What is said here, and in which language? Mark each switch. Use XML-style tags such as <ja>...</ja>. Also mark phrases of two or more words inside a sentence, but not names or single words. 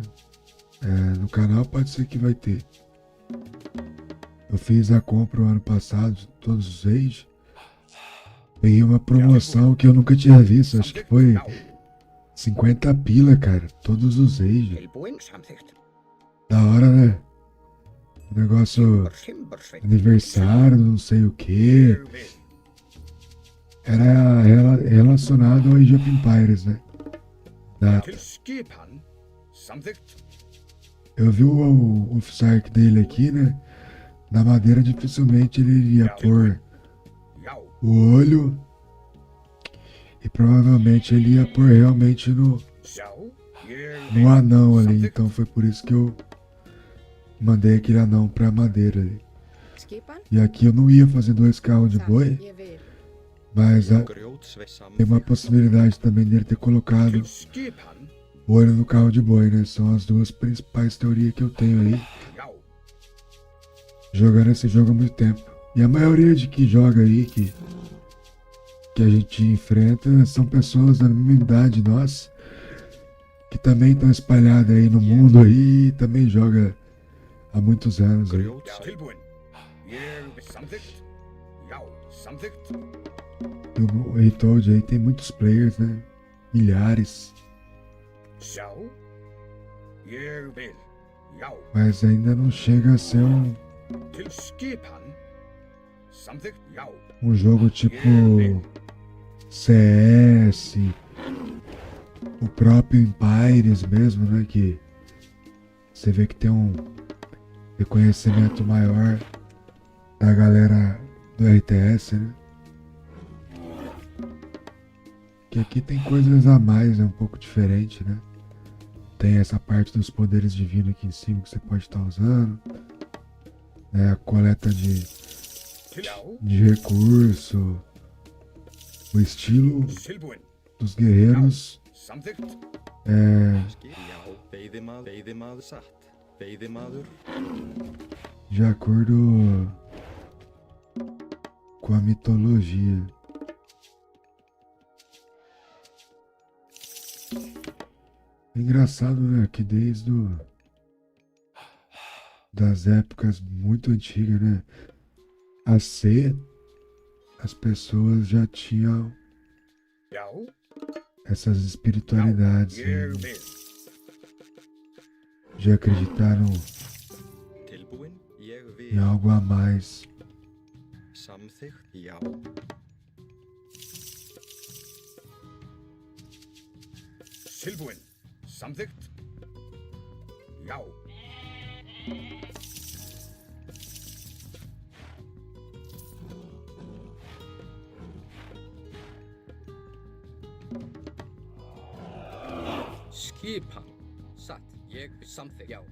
<pt>No canal pode ser que vai ter. Eu fiz a compra o ano passado, todos os Age. Peguei uma promoção que eu nunca tinha visto, acho que foi 50 pila, cara. Todos os Age. Da hora, né? um negócio</pt> <is>Simbersvein.</is> <pt>aniversário, não sei o que.</pt> <is>Ég vil.</is> <pt>Era relacionado ao Age of Empires, né? Data.</pt> <is>Til skipan. Samþykkt.</is> <pt>Eu vi o Sark dele aqui, né? Na madeira dificilmente ele iria pôr</pt> <is>Já.</is> <pt>o olho. E provavelmente ele ia pôr realmente</pt> <is>Sjá. Ég</is> <pt>no anão ali. Então foi por isso que eu mandei aquele anão pra madeira ali.</pt> <is>Skipan?</is> <pt>E aqui eu não ia fazer 2 carros de</pt> <is>Sam,</is> <pt>boi.</pt> <is>ég vil.</is> <pt>Mas</pt> <is>Grjótsveit</is> <pt>tem uma</pt> <is>samþykkt.</is> <pt>possibilidade também dele ter colocado</pt> <is>Til skipan.</is> <pt>o olho no carro de boi, né? São as duas principais teorias que eu tenho aí.</pt> <is>Já.</is> <pt>Jogando esse jogo há muito tempo. E a maioria de que joga aí, que a gente enfrenta, são pessoas da mesma idade nossa, que também estão espalhadas aí no mundo aí e também joga há muitos anos aí.</pt> <is>Grjótsveit. Tilbúin. Ég vil. Samþykkt. Já. Samþykkt.</is> <pt>E o Retold aí tem muitos players, né? Milhares.</pt> <is>Sjá. Ég vil. Já.</is> <pt>Mas ainda não chega a ser</pt> <is>Til skipan. Samþykkt. Já.</is> <pt>um jogo tipo CS, o próprio Empires mesmo, né? Que você vê que tem um reconhecimento maior da galera do RTS, né? Que aqui tem coisas a mais, é um pouco diferente, né? Tem essa parte dos poderes divinos aqui em cima que você pode estar usando, né? A coleta de recurso, o estilo</pt> <is>Tilbúin.</is> <pt>dos guerreiros</pt> <is>Samþykkt.</is> <pt>é</pt> <is>Já. Veiðimaður satt. Veiðimaður.</is> <pt>de acordo com a mitologia. É engraçado, né? Que desde das épocas muito antigas, né? A C, as pessoas já tinham</pt> <is>Já.</is> <pt>essas espiritualidades,</pt> <is>Ég</is> <pt>né?</pt> <is>vil.</is> <pt>Já acreditaram</pt> <is>Tilbúin. Ég</is> <pt>em</pt> <is>vil.</is> <pt>algo a mais.</pt> <is>Samþykkt. Já. Tilbúin. Samþykkt. Já. Skipan. Satt. Ég vil. Samþykkt. Já.</is>